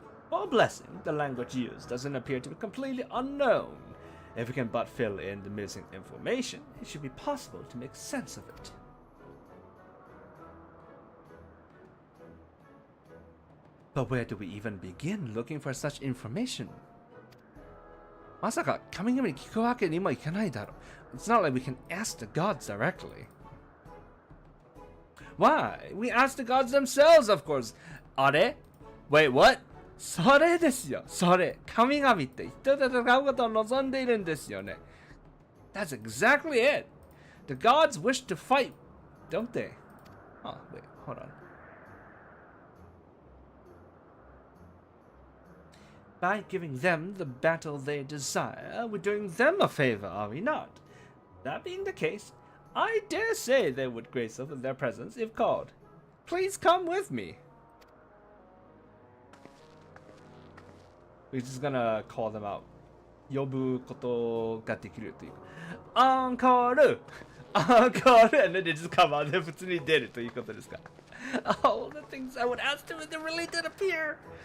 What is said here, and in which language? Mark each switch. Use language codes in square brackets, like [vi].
[en] For a blessing, the language used doesn't appear to be completely unknown. If we can but fill in the missing information, it should be possible to make sense of it. But where do we even begin looking for such information? [ja] まさか神々に聞くわけにもいかないだろう。 [en] It's not like we can ask the gods directly. Why? We ask the gods themselves, of course. [ja] あれ? [en] Wait, what? [ja] それですよ。それ。神々って人と戦うことを望んでいるんですよね。 [en] That's exactly it. The gods wish to fight, don't they? Oh, wait, hold on. By giving them the battle they desire, we're doing them a favor, are we not? That being the case, I dare say they would grace us with their presence if called. Please come with me. We're just gonna call them out. [ja] 呼ぶことができるという。アンコールアンコール [en] and then they just come out [ja] で普通に出るということですか。 [en] All the things I would ask them and they really did appear.